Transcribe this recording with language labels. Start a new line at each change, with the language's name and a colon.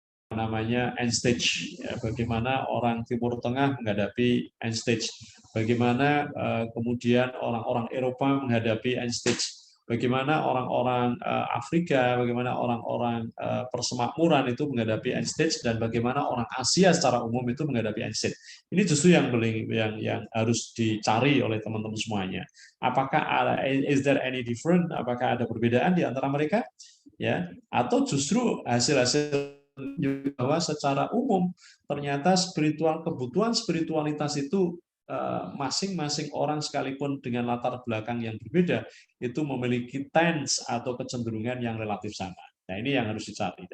Indonesian: namanya end stage, ya, bagaimana orang Timur Tengah menghadapi end stage, bagaimana kemudian orang-orang Eropa menghadapi end stage, bagaimana orang-orang Afrika, bagaimana orang-orang persemakmuran itu menghadapi end stage, dan bagaimana orang Asia secara umum itu menghadapi end stage. Ini justru yang harus dicari oleh teman-teman semuanya.
English: Apakah is there any different?
Indonesian: Apakah ada perbedaan di antara mereka? Ya, atau justru hasil-hasil bahwa secara umum ternyata kebutuhan spiritualitas itu masing-masing orang sekalipun dengan latar belakang yang berbeda itu memiliki tendensi atau kecenderungan yang relatif sama. Nah, ini yang harus dicari.